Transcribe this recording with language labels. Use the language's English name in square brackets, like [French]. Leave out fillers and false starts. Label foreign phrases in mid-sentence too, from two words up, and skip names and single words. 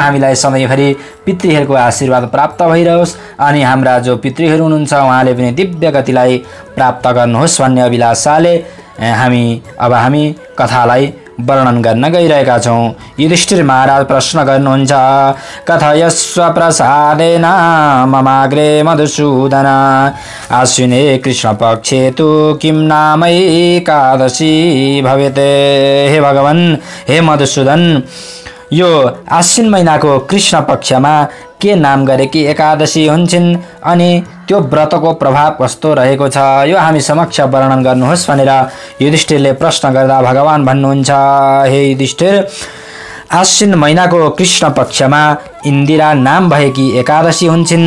[Nepali] हामीलाई सधैँभरि पितृहरूको आशीर्वाद प्राप्त भइरहोस् अनि हाम्रा जो पितृहरू हुनुहुन्छ उहाँले पनि दिव्य गतिलाई प्राप्त गर्नुहोस् भन्ने अभिलाषाले हामी कथालाई वर्णन गर्न गइरहेका छौं। युधिष्ठिर महाराज प्रश्न गर्नुहुन्छ, [Sanskrit] कथयस्व प्रसादेन ममाग्रे मधुसूदन आश्विने कृष्ण पक्षे तु किं नाम एकादशी भवेत्। [Nepali] हे भगवान, हे मधुसूदन, यो आश्विन महिनाको कृष्ण पक्षमा के नाम गरेकी एकादशी हुन्छन् अनि त्यो व्रतको प्रभाव कस्तो रहेको छ, यो हामी समक्ष वर्णन गर्नुहोस् भनेर युधिष्ठिरले प्रश्न गर्दा भगवान भन्नुहुन्छ, हे युधिष्ठिर, आश्विन महिनाको कृष्ण पक्षमा इन्दिरा नाम भएकी एकादशी हुन्छन्।